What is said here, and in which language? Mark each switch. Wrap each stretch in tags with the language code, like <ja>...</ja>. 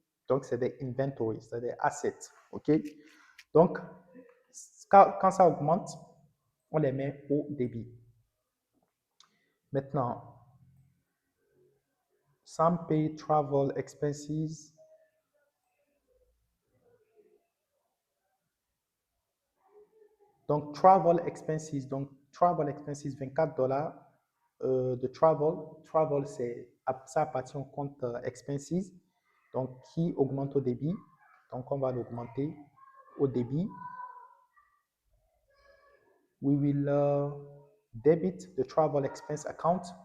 <fr>Donc, c'est des inventories, c'est des assets. OK? Donc, quand ça augmente, on les met au débit. Maintenant,</fr> <en>some pay travel expenses.</en> <fr>Donc, travel expenses, $24 de travel, ça appartient au compte expenses, donc qui augmente au débit. Donc, on va l'augmenter au débit.</fr> <en>We will debit the travel expense account.</en>